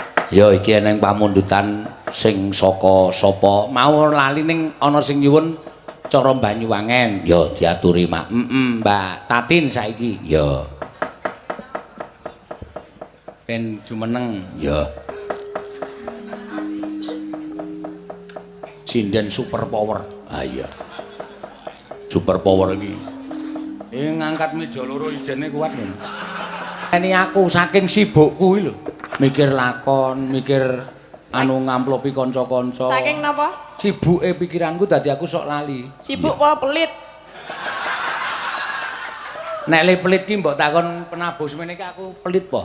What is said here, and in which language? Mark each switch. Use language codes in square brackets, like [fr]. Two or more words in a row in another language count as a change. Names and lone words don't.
[jv] Ya iki eneng pamundutan sing saka sapa mau lali ning ana sing nyuwun cara Banyuwangen ya diaturi Mak. Mbak Tatin saiki ya. Ben jumeneng ya. Sinden [en] super power. [jv] Ah iya. [en] Super power [jv] iki. Ngangkat meja loro ijene kuat lho. Ini aku saking sibukku lho. Mikir lakon, mikir anu ngamplopi kanca-kanca. Saking napa? Sibuke pikiranku dadi aku sok lali. Sibuk apa pelit? Nek le pelit ki mbok takon penabuh semene iki aku pelit po?